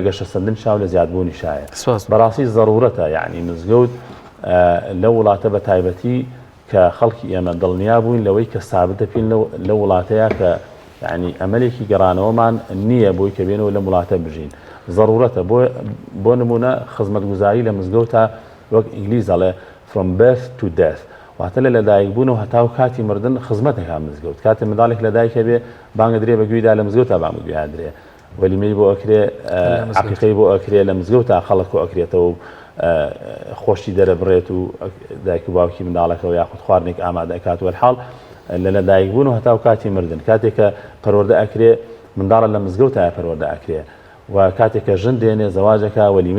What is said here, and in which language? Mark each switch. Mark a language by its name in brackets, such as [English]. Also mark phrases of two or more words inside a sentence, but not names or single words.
[Central Kurdish] گەشە سەندن شاو لە زیادبوونی شایە بەڕاستی ضرورەتە یعنی مزگەوت لە وڵاتە بە تایبەتی کە خەڵکی ئێمە دڵنیا بووین لەوەی کە سابتە پێین لە وڵاتەیە کە یعنی ئەمەلێکی گەڕانەوەمان نییە بۆی کە بێنەوە لە وڵاتە بژین ضرورەتە بۆ نمونە خزمەتگوزاری لە مزگەوتە وەک ئینگلیز ئەڵێ [English] from birth to death [Central Kurdish] واتە لە لەدایک بوون و هەتا و کاتی مردن خزمەتێکا مزگەوت کاتێ منداڵێک لەدایکە بێ بانگە درێ بەگوێیدا لە مزگەوتە بانگوێ درێ وەلیمەی بۆ ئەکرێ عقیقەی بۆ ئەکرێ لە مزگەوتە خەڵک و ئەکرێتەوە و خۆشی دەرەبڕێت و دایک و باوکی منداڵەکەەوە یاخود خواردنێک ئامادە ئەکات وەرحاڵ لە لەدایک بوون و هەتا و کاتی مردن کاتێککە پەروەردە ئەکرێ منداڵە لە مزگەوتە پەروەردە ئەکرێ و کاتێککە ژن دێنێ زەواجەکە وەلیمەی